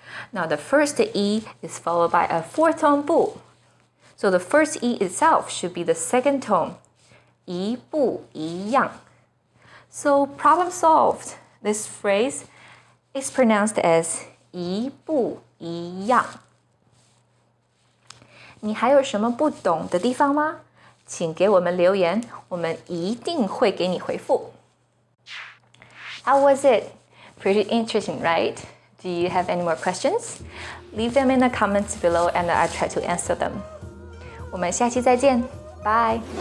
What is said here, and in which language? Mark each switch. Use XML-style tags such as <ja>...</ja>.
<en>Now the first E is followed by a fourth tone, 不. So the first E itself should be the second tone, 一不一样. So problem solved. This phrase is pronounced as 一不一样.</en> <zh>你还有什么不懂的地方吗？请给我们留言，我们一定会给你回复。</zh> <en>How was it? Pretty interesting, right? Do you have any more questions? Leave them in the comments below and I'll try to answer them.</en> <zh>我们下期再见，拜。</zh>